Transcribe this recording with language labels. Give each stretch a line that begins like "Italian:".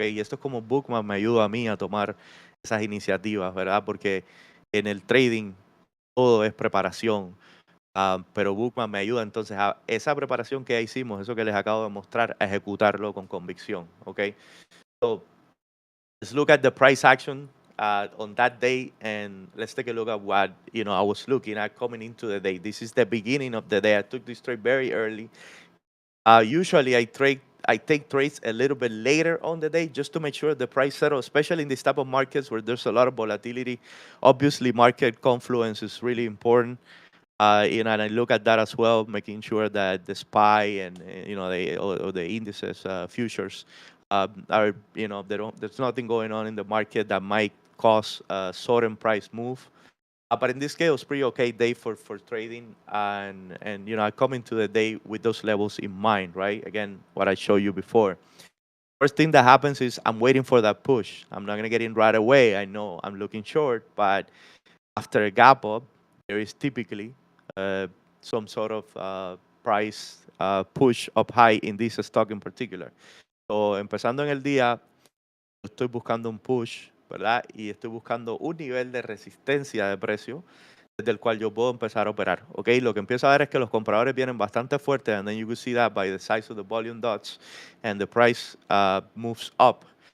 Spanish: Y esto es como Bookmap me ayuda a mí a tomar esas iniciativas, ¿verdad? Porque en el trading todo es preparación. Pero Bookmap me ayuda entonces a esa preparación que ya hicimos, eso que les acabo de mostrar, a ejecutarlo con convicción, ¿ok?
English: So, let's look at the price action on that day, and let's take a look at what I was looking at coming into the day. This is the beginning of the day. I took this trade very early. Usually, I take trades a little bit later on the day just to make sure the price settles, especially in this type of markets where there's a lot of volatility. Obviously, market confluence is really important. And I look at that as well, making sure that the SPY and or the indices futures are there's nothing going on in the market that might cause a sudden price move. But in this case, it was pretty okay day for trading, and I come into the day with those levels in mind, right? Again, what I showed you before. First thing that happens is I'm waiting for that push. I'm not gonna get in right away. I know I'm looking short, but after a gap up, there is typically some sort of price push up high in this stock in particular.
Spanish: So, empezando en el día, estoy buscando un push, ¿verdad? Y estoy buscando un nivel de resistencia de precio desde el cual yo puedo empezar a operar, ¿ok? Lo que empiezo a ver es que los compradores vienen bastante fuertes,
English: and then you can see that by the size of the volume dots, and the price moves up.